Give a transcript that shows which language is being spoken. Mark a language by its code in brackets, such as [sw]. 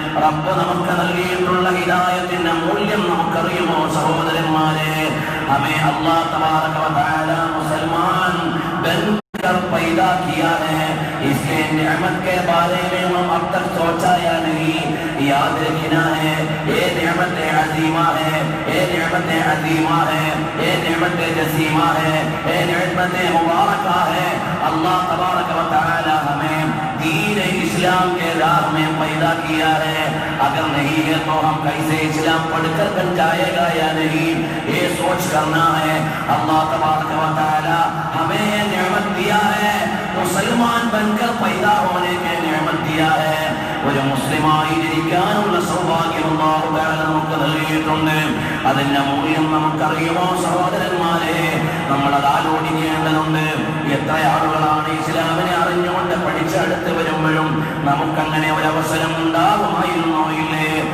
[ml] റബ്ബ് നമുക്ക് നൽകിയിട്ടുള്ള ഹിദായത്തിന്റെ മൂല്യം നമുക്കറിയുമോ സഹോദരന്മാരെ? [hi] ഹമേ അല്ലാഹ് തബാറക വ തആല മുസൽമാൻ बनकर पैदा किया है, इसके नेमत के बारे में हम अब तक सोचा या नहीं? याद रखना है ये नेमत अजीमा है, ये नेमत अजीमा है, ये नेमत जसीमा है, ये नेमत मुबारका है। अल्लाह तबारक व तआला हमें दीन इस्लाम के राह में पैदा किया है। अगर नहीं है तो हम कैसे इस्लाम पढ़कर बन जाएगा या नहीं, ये सोच करना है। अल्लाह तबारक व तआला हमें ये नेमत दिया है, मुसलमान बनकर पैदा होने के नेमत दिया है। [ml] ഒരു മുസ്ലിമായി ജനിക്കാനുള്ള സൗഭാഗ്യം അല്ലാഹു തആല നമുക്ക് നൽകിയിട്ടുണ്ട്. അതിന്റെ മൂല്യം നമുക്കറിയുമോ സഹോദരന്മാരെ? നമ്മൾ അത് ആലോചിക്കേണ്ടതുണ്ട്. എത്ര ആളുകളാണ് ഇസ്ലാമിനെ അറിഞ്ഞുകൊണ്ട് പഠിച്ചടുത്ത് വരുമ്പോഴും നമുക്കങ്ങനെ ഒരവസരം ഉണ്ടാകുമായിരുന്നോ ഇല്ലേ?